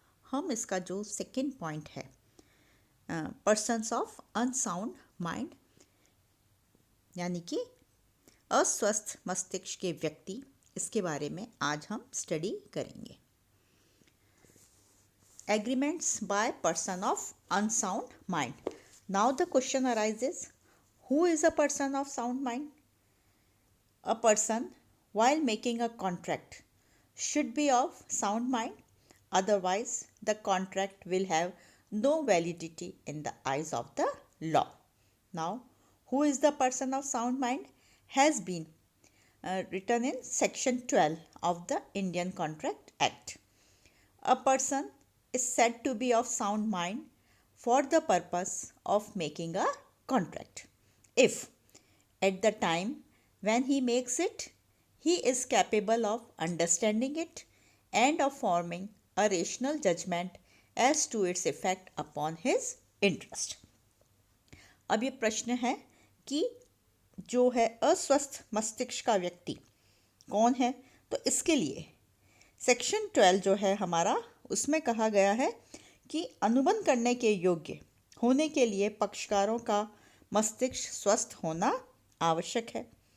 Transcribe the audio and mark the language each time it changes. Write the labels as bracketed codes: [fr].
[hi] हम इसका जो सेकंड पॉइंट है [en] persons of unsound mind [hi] यानी कि अस्वस्थ मस्तिष्क के व्यक्ति, इसके बारे में आज हम स्टडी करेंगे। [en] Agreements by person of unsound mind. Now the question arises, who is a person of sound mind? A person, while making a contract, should be of sound mind, otherwise, the contract will have no validity in the eyes of the law. Now, who is the person of sound mind has been written in section 12 of the Indian Contract Act. A person is said to be of sound mind for the purpose of making a contract if at the time when he makes it, he is capable of understanding it and of forming a rational judgment as to its effect upon his interest. [hi] अब ये प्रश्न है कि जो है अस्वस्थ मस्तिष्क का व्यक्ति कौन है, तो इसके लिए सेक्शन 12 जो है हमारा, उसमें कहा गया है कि अनुबंध करने के योग्य होने के लिए पक्षकारों का मस्तिष्क स्वस्थ होना आवश्यक है।